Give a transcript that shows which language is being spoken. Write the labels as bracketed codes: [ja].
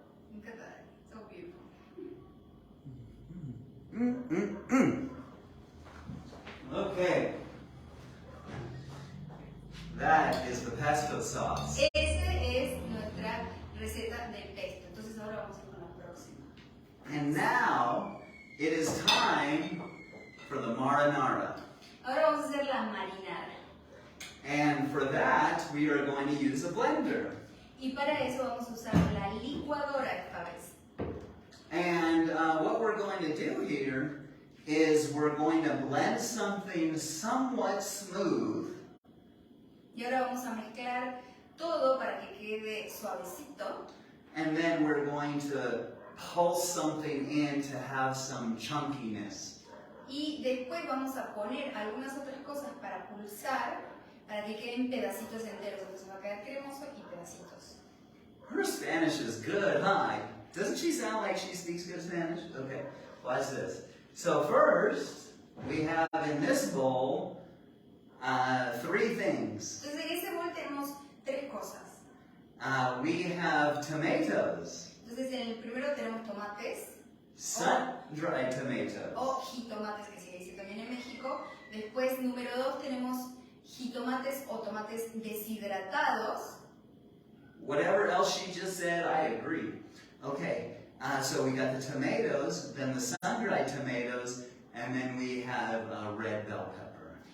[es] Me encanta. [en] So beautiful. Okay. That is the pesto sauce. [es] Esa es nuestra receta del pesto. Entonces ahora vamos a ir con la próxima. [en] And now it is time for the marinara. [es] Ahora vamos a hacer la marinara. [en] And for that, we are going to use a blender. [es] Y para eso vamos a usar la licuadora esta vez. [en] And what we're going to do here is we're going to blend something somewhat smooth. [es] Y ahora vamos a mezclar todo para que quede suavecito. [en] And then we're going to pulse something in to have some chunkiness. [es] Y después vamos a poner algunas otras cosas para pulsar, para que queden pedacitos enteros. Entonces va a quedar cremoso y pedacitos. [en] Her Spanish is good, huh? Doesn't she sound like she speaks good Spanish? Okay, watch this. So first, we have in this bowl 3 things. [es] Entonces en ese bol tenemos 3 cosas. [en] We have tomatoes. [es] Entonces en el primero tenemos tomates. [en] Sun-dried tomatoes. [es] O jitomates, que se dice también en México. Después, número 2, tenemos jitomates o tomates deshidratados. [en] Whatever else she just said, I agree. Okay, so we got the tomatoes, then the sun-dried tomatoes, and then we have red bell pepper.